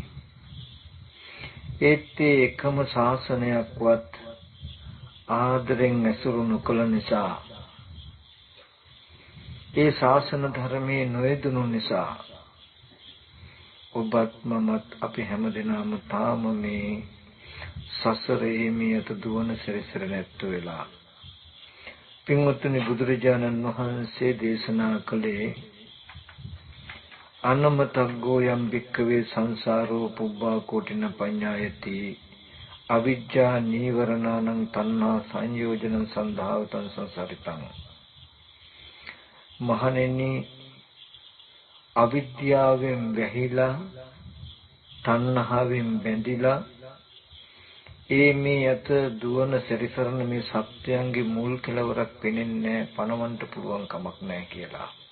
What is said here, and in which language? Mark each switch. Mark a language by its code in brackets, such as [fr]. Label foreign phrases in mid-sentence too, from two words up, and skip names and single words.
[si] ඒත් එකම ශාසනයක්වත් ආදරෙන් ඇසුරු නොකළ නිසා, ඒ ශාසන ධර්මයේ නොයදුණු නිසා ඔබත් මමත් අපි හැමදෙනාම තාම මේ සසරේ මියත දුවන සැරිසර නැත්තු වෙලා. පින්වත්නි, බුදුරජාණන් වහන්සේ දේශනා කළේ [pi] අනමතග්ගෝ යම් භික්ඛවේ සංසාරෝ පුබ්බා කෝටින පඤ්ඤායති අවිජ්ජා නීවරණං තණ්හා සංයෝජනං සන්ධාවතං සංසාරිතං. [si] මහණෙනි, අවිද්‍යාවෙන් වැහිලා තණ්හාවෙන් බැඳිලා මේ යත දුවන සැරිසරන මේ සත්‍යයන්ගේ මුල් කෙලවරක් පෙනෙන්නේ පණවන්න පුළුවන් කමක් නැහැ කියලා.